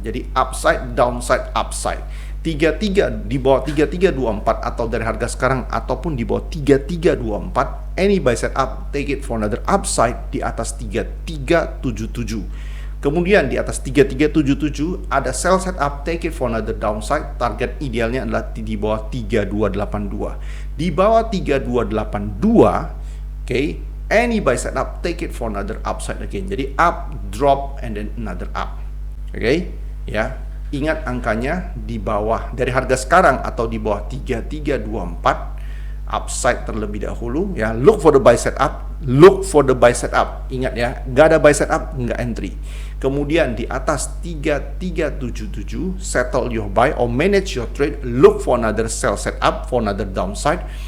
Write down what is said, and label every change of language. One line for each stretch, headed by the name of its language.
Indonesian: Jadi upside, downside, upside. 33 di bawah 3324 atau dari harga sekarang ataupun di bawah 3324,
English: any buy setup, take it for another upside
Indonesian: di atas 3377. Kemudian di atas 3377 ada sell setup,
English: take it for another downside.
Indonesian: Target idealnya adalah di bawah 3282. Di bawah
English: 3282, any buy setup, take it for another upside again. Jadi up, drop, and then another up.
Indonesian: Ya. Ingat angkanya di bawah dari harga sekarang atau di bawah 3324, upside terlebih dahulu ya.
English: Look for the buy setup, look for the buy setup.
Indonesian: Ingat ya, nggak ada buy setup, nggak entry. Kemudian di atas
English: 3377, settle your buy or manage your trade, look for another sell setup for another downside.